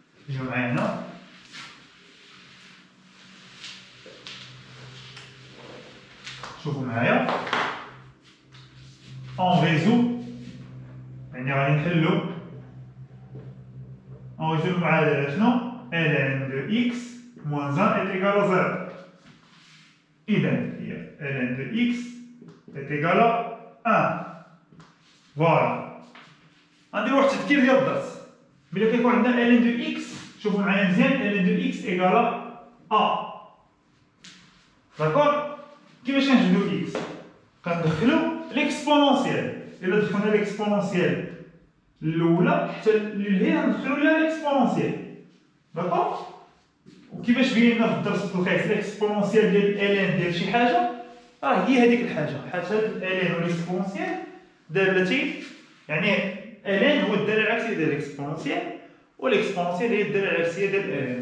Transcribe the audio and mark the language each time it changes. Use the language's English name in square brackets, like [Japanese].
[Arabic] جيو معايا هنا، شوفوا معايا اون ريزو، يعني غادي نحلو اون ريزو المعادله شنو؟ [French] ln de x moins 1 est égal à 0. [Arabic] إذا هي [French] ln de x est égal à 1. [Arabic] فوالا، غنديرو واحد التذكير ديال الدرس. ملي كيكون عندنا ln de x، شوفوا معايا مزيان، [French] ln de x égal à a. [Arabic] داكور؟ كيفاش كنجبدو x؟ كندخلو ليكسبونونسيال. إلا دخلنا ليكسبونونسيال الأولى حتى لهي غندخلو لها ليكسبونونسيال. داكور؟ وكيفاش بينا في الدرس الخاص ليكسبونونسيال ديال ln ديال شي حاجة، راه هي هذيك الحاجة، حيت هاد ln وليكسبونونسيال دالتين، يعني ln هو الدالة العكسية ديال ليكسبونونسيال، وليكسبونونسيال هي الدالة العكسية ديال ln.